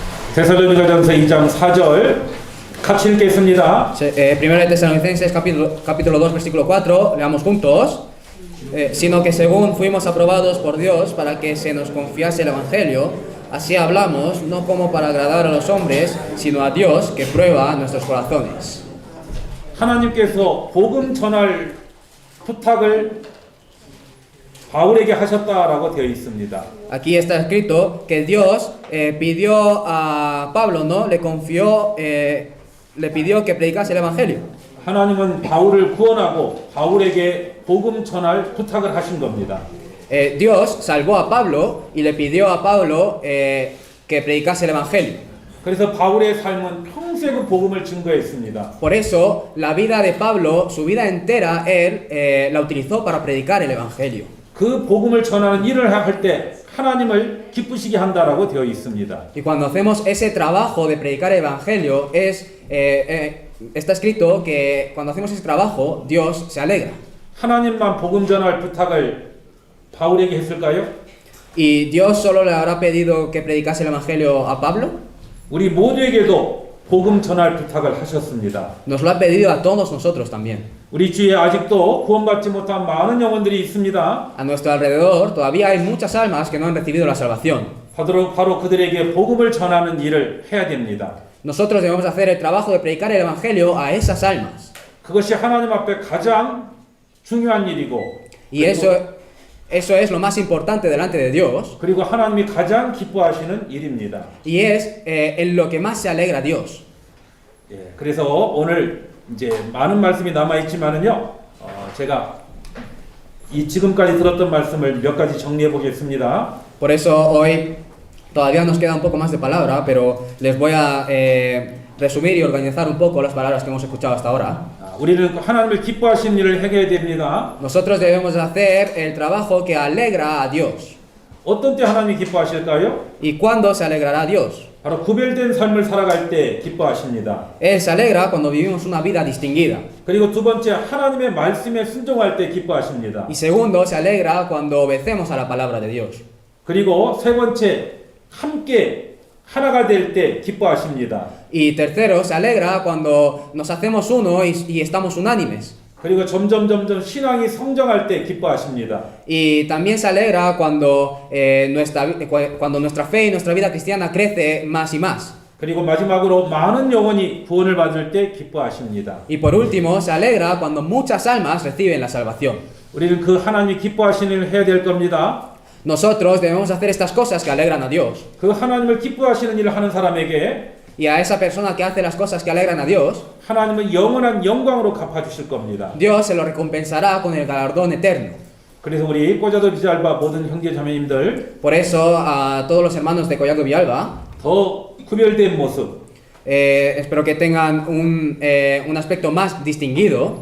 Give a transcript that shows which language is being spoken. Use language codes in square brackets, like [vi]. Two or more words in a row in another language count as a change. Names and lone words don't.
[ko] 데살로니가전서 2장 4절 같이 읽겠습니다. [es] Primero de Tesalonicenses capítulo 2 versículo 4, leamos juntos. Sino que según fuimos aprobados por Dios para que se nos confiase el Evangelio, así hablamos, no como para agradar a los hombres, sino a Dios que prueba nuestros corazones. [ko] 하나님께서 복음 전할 부탁을 바울에게 하셨다라고 되어 있습니다. [es] Aquí está escrito que Dios pidió a Pablo, ¿no? Le pidió que predicase el Evangelio. [ko] 하나님은 바울을 구원하고 바울에게 복음 전할 부탁을 하신 겁니다. [es] Dios salvó a Pablo y le pidió a Pablo que predicase el Evangelio. [ko] 그래서 바울의 삶은 평생 그 복음을 증거했습니다. [es] Por eso, la vida de Pablo, su vida entera, él la utilizó para predicar el Evangelio. [ko] 그 복음을 전하는 일을 할 때 하나님을 기쁘시게 한다라고 되어 있습니다. [es] Y cuando hacemos ese trabajo de predicar el Evangelio, está escrito que cuando hacemos ese trabajo, Dios se alegra. [ko] 하나님만 복음 전할 부탁을 바울에게 했을까요? [es] ¿Y Dios solo le habrá pedido que predicase el Evangelio a Pablo? [ko] 우리 모두에게도 복음 전할 부탁을 하셨습니다. [es] Nos lo ha pedido a todos nosotros también. [ko] 우리 주위에 아직도 구원받지 못한 많은 영혼들이 있습니다. [es] A nuestro alrededor todavía hay muchas almas que no han recibido la salvación. [ko] 바로 그들에게 복음을 전하는 일을 해야 됩니다. [es] Nosotros debemos hacer el trabajo de predicar el Evangelio a esas almas. [ko] 그것이 ha나님 앞에 가장 중요한 일이고 [es] Y eso es lo más importante delante de Dios. [ko] 그리고 하나님이 가장 기뻐하시는 일입니다. [es] Y es en lo que más se alegra Dios. [ko] 예, 그래서 오늘 이제 많은 말씀이 남아 있지만은요, 제가 이 지금까지 들었던 말씀을 몇 가지 정리해 보겠습니다. [es] Por eso hoy todavía nos queda un poco más de palabra, pero les voy a resumir y organizar un poco las palabras que hemos escuchado hasta ahora. [ko] 우리는 하나님을 기뻐하시는 일을 해야 됩니다. [es] Nosotros debemos hacer el trabajo que alegra a Dios. [ko] 어떤 때 하나님이 기뻐하실까요? [es] ¿Y cuándo se alegrará Dios? [ko] 바로 구별된 삶을 살아갈 때 기뻐하십니다. [es] Él se alegra cuando vivimos una vida distinguida. [ko] 그리고 두 번째 하나님의 말씀에 순종할 때 기뻐하십니다. [es] Y segundo, se alegra cuando obedecemos a la palabra de Dios. [ko] 그리고 세 번째 함께 하나가 될 때 기뻐하십니다. [es] Y tercero, se alegra cuando nos hacemos uno y estamos unánimes. [ko] 그리고 점점 신앙이 성장할 때 기뻐하십니다. [es] Y también se alegra cuando nuestra fe y nuestra vida cristiana crece más y más. [ko] 그리고 마지막으로 많은 영혼이 구원을 받을 때 기뻐하십니다. [es] Y por último, se alegra cuando muchas almas reciben la salvación. [ko] 우리는 그 하나님이 기뻐하시는 일을 해야 될 겁니다. [es] Nosotros debemos hacer estas cosas que alegran a Dios. [ko] 그 하나님을 기뻐하시는 일을 하는 사람에게 [es] Y a esa persona que hace las cosas que alegran a Dios, [ko] 하나님은 영원한 영광으로 갚아주실 겁니다. [es] Dios se lo recompensará con el galardón eterno. [ko] 그래서 우리 꼬자도 비잘바 모든 형제 자매님들 [es] Por eso, a todos los hermanos de Collaco Villalba, [ko] 더 구별된 모습 [es] espero que tengan un aspecto más distinguido